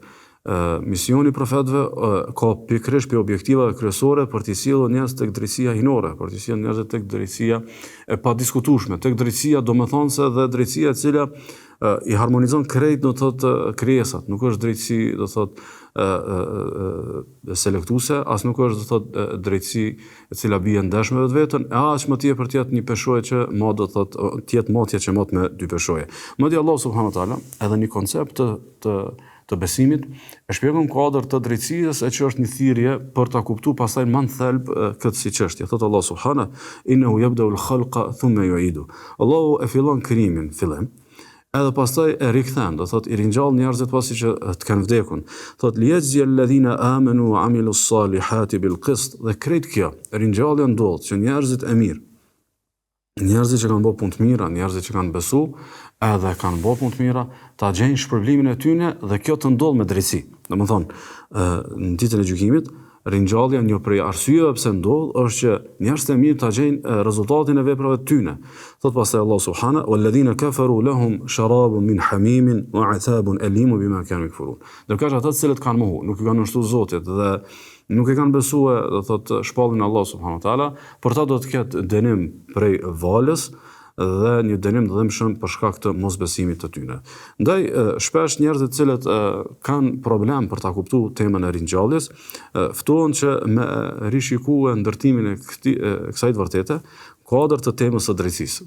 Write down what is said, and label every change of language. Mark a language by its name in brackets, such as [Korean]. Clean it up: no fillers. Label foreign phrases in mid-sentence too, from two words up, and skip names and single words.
[Albanian] Misioni profetëve ka pikërisht për objektiva kryesore për t'i sjellur njerëz tek drejtësia hyjnore, për t'i sjellur njerëz tek drejtësia e padiskutueshme, tek drejtësia domethënëse dhe drejtësia e cila i harmonizon krejt do thotë krijesat, nuk është drejtësi do thotë selektuese, as nuk është do thotë drejtësi e cila bie ndesh me vetveten, as më tepër të jetë një peshojë që më do thotë të jetë motje që mot me dy peshoje. Madje Allah [Arabic] سبحانه وتعالى [Albanian] edhe një koncept të besimit e shpjegon kuadër të drejtësisë e që është një thirrje për ta kuptuar pastaj më në thelb këtë si çështje. [Arabic] Thot Allah سبحانه إنه يبدأ الخلق ثم يعيده. [Albanian] Allahu e fillon krijimin fillim, edhe pastaj e rikthen, do thot i ringjall njerëzit pasi që të kanë vdekur. [Arabic] Thot ليجزي الذين آمنوا وعملوا الصالحات بالقسط. [Albanian] Dhe krejt kjo ringjallja ndodh që njerëzit e mirë, njerëzit që kanë bërë punë të mira, njerëzit që kanë besu, edhe kanë bërë punë të mira, ta gjejnë shpërblimin e tyre dhe kjo të ndodh me drejtësi. Domethënë, në ditën e gjykimit, ringjallja një prej arsyeve pse ndodh është që njerëzit e mirë ta gjejnë rezultatin e veprave të tyre. [Arabic] Thot pastaj Allah سبحانه والذين كفروا لهم شراب من حميم وعذاب أليم بما كانوا يكفرون. [Albanian] Ndërkohë ata të cilët kanë mohu, nuk i kanë nështruar Zotit dhe nuk e kanë besuar, do thotë shpallin Allah [Arabic] سبحانه وتعالى, [Albanian] por ta do të ketë dënim prej valës dhe një dënim të dëmshëm për shkak të mosbesimit të tyre. Ndaj shpesh njerëzit të cilët kanë problem për ta kuptuar temën e ringjalljes, ftohen që me rishikuar ndërtimin e kësaj të vërtete, kuadër të temës së drejtësisë.